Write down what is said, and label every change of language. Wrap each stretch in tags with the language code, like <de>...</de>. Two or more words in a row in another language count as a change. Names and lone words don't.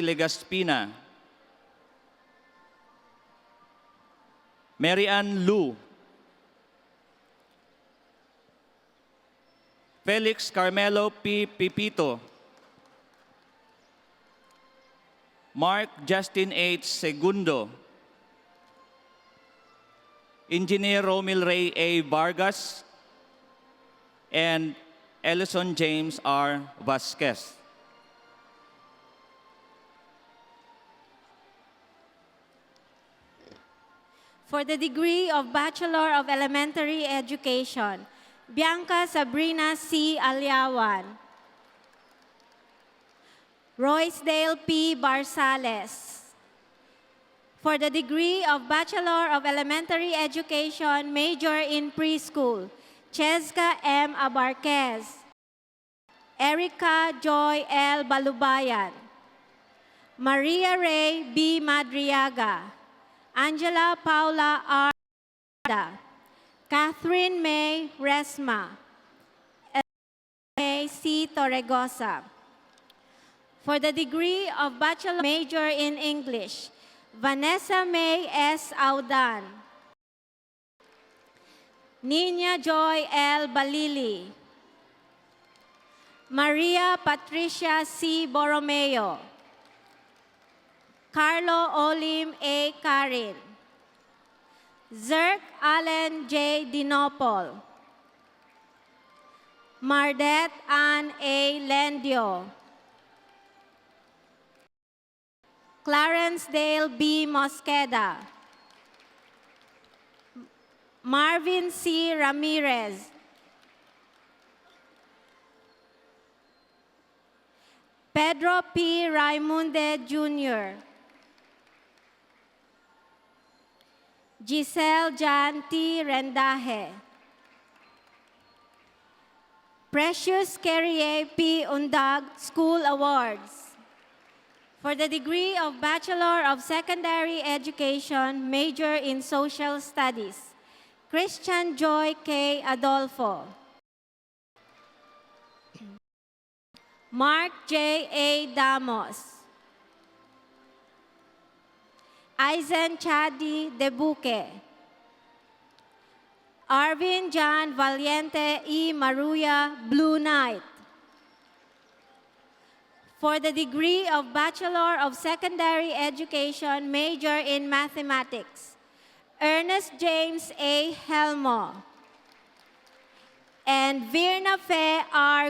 <en>Legaspina, Mary Ann Lu, Felix Carmelo P. Pipito, Mark Justin H. Segundo, Engineer Romil Ray A. Vargas, and Ellison James R. Vasquez. For the degree of Bachelor of Elementary Education, Bianca Sabrina C. Aliawan, Roycedale P. Barsales. For the degree of Bachelor of Elementary Education, major in preschool, Cheska M. Abarquez, Erica Joy L. Balubayan, Maria Ray B. Madriaga, Angela Paula R. Catherine May Resma, May C. Torregosa. For the degree of Bachelor Major in English, Vanessa May S. Audan, Nina Joy L. Balili, Maria Patricia C. Borromeo, Carlo Olim A. Karin, Zerk Allen J. Dinopol, Mardet Ann A. Lendio, Clarence Dale B. Mosqueda, Marvin C. Ramirez, Pedro P. Raimunde Jr., Giselle Jan T. Rendaje, Precious Carrier P. Undag School Awards. For the degree of Bachelor of Secondary Education, major in Social Studies, Christian Joy K. Adolfo, Mark J. A. Damos, Aizen Chadi Debuque, Arvin John Valiente E. Maruya, Blue Knight. For the degree of Bachelor of Secondary Education, major in Mathematics, Ernest James A. Helmo, and Virna Fe R.</en>